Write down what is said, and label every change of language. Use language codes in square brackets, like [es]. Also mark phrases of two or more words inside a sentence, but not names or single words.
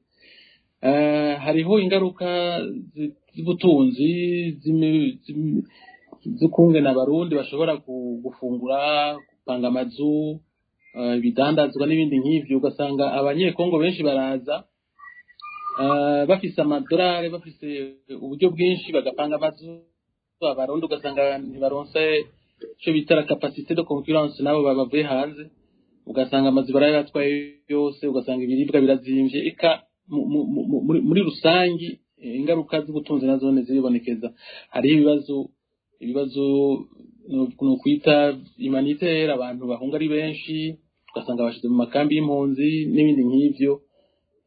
[rn] Hariho ingaruka z'ubutunzi z'ukungena abarundi bashobora gufungura, gupanga amazu, ibidandazwa n'ibindi nk'ivyo. Ugasanga abanyekongo benshi baraza bafise amadolari, bafise uburyo bwinshi, bagapanga amazu. Abarundi ugasanga ntibaronse ico bita [fr] la capacité de concurrence [rn] nabo bavuye hanze, ugasanga amazu barayatwaye yose, ugasanga ibiribwa birazimvye. Eka muri rusangi ingaruka z'ubutunzi nazone ziribonekeza. Hari ibibazo no kwita humanitaire, abantu bahunga ari benshi, ugasanga bashize mu makambi y'impunzi n'ibindi nk'ivyo.